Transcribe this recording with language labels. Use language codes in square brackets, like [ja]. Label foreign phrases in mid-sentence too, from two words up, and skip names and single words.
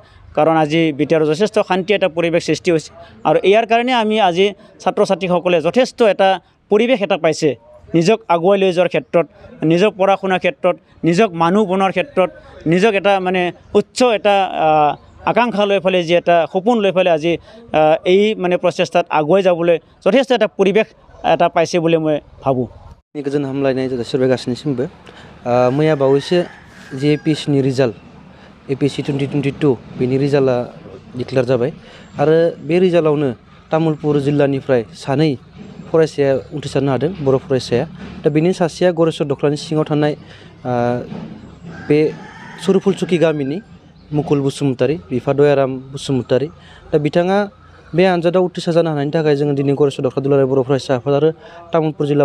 [as] কাৰণ আজি বিটিআৰ যথেষ্ট শান্তি এটা পৰিৱেশ সৃষ্টি হৈছে আৰু ইয়াৰ কাৰণে আমি আজি ছাত্ৰ ছাত্ৰীসকলে যথেষ্ট এটা পৰিৱেশ এটা পাইছে নিজক আগুৱাই লৈ যোৱাৰ ক্ষেত্ৰত নিজক পঢ়া শুনাৰ ক্ষেত্ৰত নিজক মানুহ বনোৱাৰ ক্ষেত্ৰত নিজক এটা মানে উচ্চ এটা আকাংক্ষা লৈ পেলাই যি এটা সপোন লৈ পেলাই আজি এই মানে প্ৰচেষ্টাত আগুৱাই যাবলৈ যথেষ্ট এটা পৰিৱেশ এটা পাইছে বুলি মই ভাবোঁ [brx] गोजोन हामलायनाय जासिबाय गासैनिसिमबो मैया बावैसो जि APSCनि रिजाल्ट APSC 2022 बेनि रिजाल्टआ डिक्लेयार जाबाय आरो बे रिजाल्टआवनो तामुलपुर जिल्लानिफ्राय सानै फरायसाया उथ्रिसारनो हादों बर' फरायसाया दा बेनि सासेया गड़ेश्वर दख्लानि सिङाव थानाय बे सरुफुलचुकी गामिनि मुकुल बसुमतारी बिफा दयाराम बसुमतारी दा बिथाङा बे आनजादाव उथ्रिसार जानो हानायनि थाखाय जोङो दिनै गड़ेश्वर दख्ला दुलाराय बर' फरायसा आफाद आरो तामुलपुर